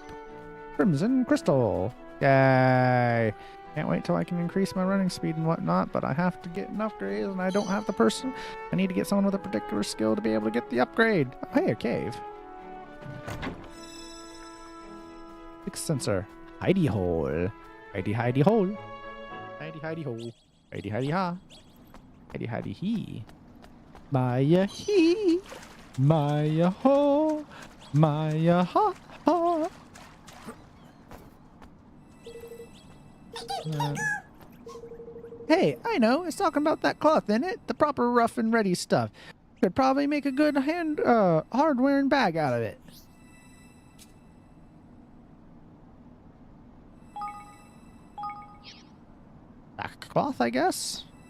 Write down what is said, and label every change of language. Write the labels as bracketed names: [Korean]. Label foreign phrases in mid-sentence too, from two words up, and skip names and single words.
[English] Crimson Crystal. Yay. Can't wait till I can increase my running speed and whatnot, but I have to get an upgrade and I don't have the person. I need to get someone with a particular skill to be able to get the upgrade. Oh, hey, a cave. Fixed sensor. Hidey hole. Hidey hidey hole. Hidey hidey hole. Hidey hidey ha. Hidey hidey he. Maya he. Maya ho. Maya ha ha. Hey, I know. It's talking about that cloth in it. The proper rough and ready stuff. Could probably make a good hard-wearing bag out of it. Sackcloth, I guess.